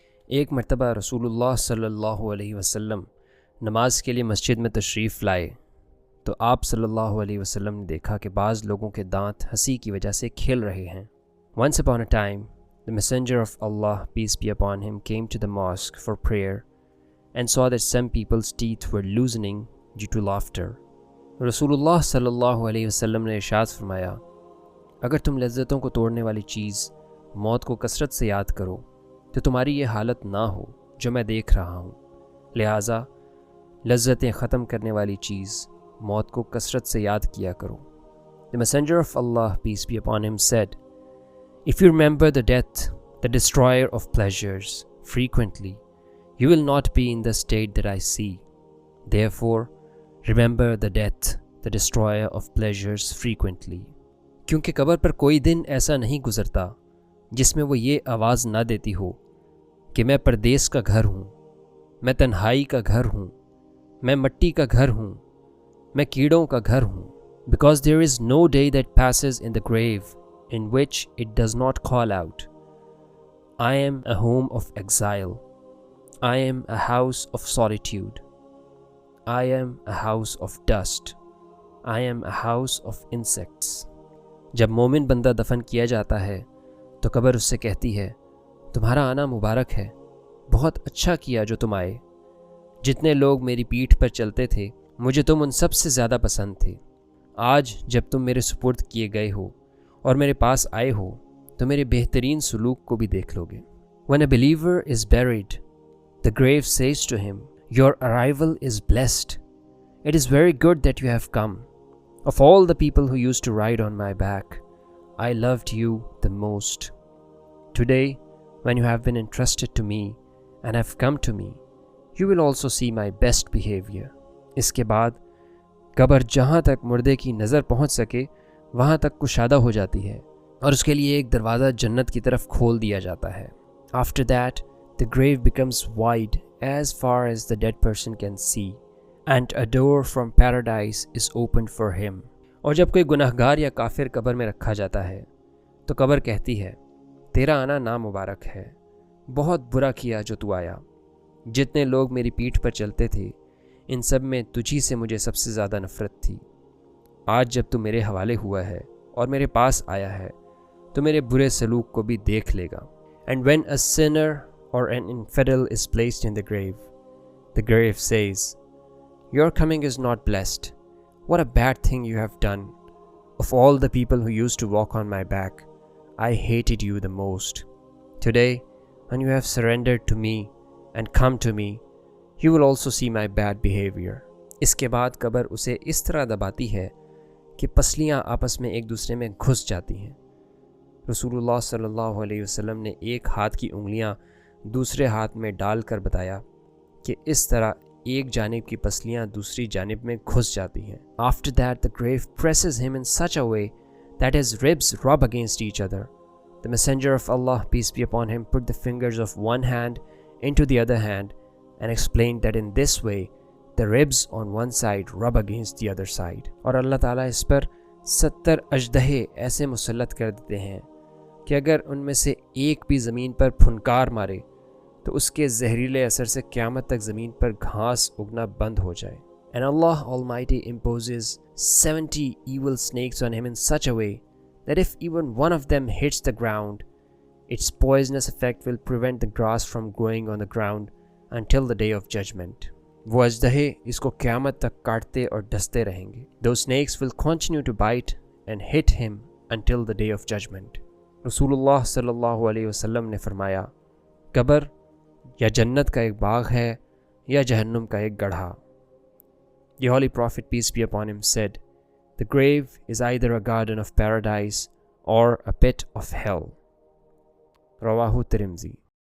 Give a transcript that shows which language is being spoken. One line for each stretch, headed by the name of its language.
Hindi: एक मरतबा रसूलुल्लाह सल्लल्लाहु अलैहि वसल्लम नमाज के लिए मस्जिद में तशरीफ़ लाए तो आप सल्लल्लाहु अलैहि वसल्लम ने देखा कि बाज़ लोगों के दांत हंसी की वजह से खिल रहे हैं।
English: Once upon a time, the messenger of Allah, peace be upon him, came to the mosque for prayer and saw that some people's teeth were loosening due to laughter.
Hindi: रसूलुल्लाह सल्लल्लाहु अलैहि वसल्लम ने इरशाद फरमाया, अगर तुम लज्जतों को तोड़ने वाली चीज़ मौत को कसरत से याद करो तो तुम्हारी ये हालत ना हो जो मैं देख रहा हूँ। लिहाजा लज्जतें ख़त्म करने वाली चीज़ मौत को कसरत से याद किया करो।
English: The messenger of Allah, peace be upon him, said, If you remember the death, the destroyer of pleasures, frequently, you will not be in the state that I see. Therefore, remember the death, the destroyer of pleasures, frequently.
Hindi: क्योंकि कब्र पर कोई दिन ऐसा नहीं गुजरता जिसमें वो ये आवाज़ ना देती हो कि मैं परदेस का घर हूँ, मैं तन्हाई का घर हूँ, मैं मट्टी का घर हूँ, मैं कीड़ों का घर हूँ।
English: Because there is no day that passes in the grave in which it does not call out, I am a home of exile, I am a house of solitude, I am a house of dust, I am a house of insects.
Hindi: जब मोमिन बंदा दफन किया जाता है तो कब्र उससे कहती है, तुम्हारा आना मुबारक है, बहुत अच्छा किया जो तुम आए। जितने लोग मेरी पीठ पर चलते थे मुझे तुम उन सब से ज़्यादा पसंद थे। आज जब तुम मेरे सुपुर्द किए गए हो और मेरे पास आए हो तो मेरे बेहतरीन सलूक को भी देख लोगे।
English: When a believer is buried, the grave says to him, Your arrival is blessed. It is very good that you have come. Of all the people who used to ride on my back, I loved you the most. Today, when you have been entrusted to me and have come to me, you will also see my best behavior.
Hindi: इसके बाद कब्र जहाँ तक मुर्दे की नज़र पहुँच सके वहाँ तक कुशादा हो जाती है और उसके लिए एक दरवाज़ा जन्नत की तरफ खोल दिया जाता है।
English: After that, the grave becomes wide as far as the dead person can see, and a door from paradise is opened for him.
Hindi: और जब कोई गुनहगार या काफिर कब्र में रखा जाता है तो कब्र कहती है, तेरा आना नामुबारक है, बहुत बुरा किया जो तू आया। जितने लोग मेरी पीठ पर चलते थे इन सब में तुझी से मुझे सबसे ज़्यादा नफ़रत थी। आज जब तू मेरे हवाले हुआ है और मेरे पास आया है तो मेरे बुरे सलूक को भी देख लेगा।
English: And when a sinner or an infidel is placed in the grave says, Your coming is not blessed. What a bad thing you have done. Of all the people who used to walk on my back, I hated you the most. Today, when you have surrendered to me and come to me, you will also see my bad behavior.
Hindi: इसके बाद कब्र उसे इस तरह दबाती है कि पसलियाँ आपस में एक दूसरे में घुस जाती हैं। रसूलुल्लाह सल्लल्लाहु अलैहि वसल्लम ने एक हाथ की उंगलियाँ दूसरे हाथ में डालकर बताया कि इस तरह एक जानिब की पसलियाँ दूसरी जानिब में घुस जाती हैं।
English: After that, the grave presses him in such a way that his ribs rub against each other. The messenger of Allah, peace be upon him, put the fingers of one hand into the other hand and explained that in this way the ribs on one side rub against the other side.
Hindi: और अल्लाह ताला इस पर 70 अजदहे ऐसे मुसल्लत कर देते हैं कि अगर उनमें से एक भी ज़मीन पर फुनकार मारे तो उसके जहरीले असर से क़यामत तक ज़मीन पर घास उगना बंद हो जाए।
English: And Allah Almighty imposes 70 evil snakes on him in such a way that if even one of them hits the ground, its poisonous effect will prevent the grass from growing on the ground until the day of judgment.
Hindi: वो अजदहे इसको क़यामत तक काटते और डसते रहेंगे।
English: Those snakes will continue to bite and hit him until the day of judgment.
Hindi: रसूलुल्लाह सल्लल्लाहु अलैहि वसल्लम ने फरमाया, कब्र या जन्नत का एक बाग है या जहन्नुम का एक गड्ढा।
English: The Holy Prophet, peace be upon him, said, The grave is either a garden of paradise or a pit of hell. Rawahu Tirmidhi.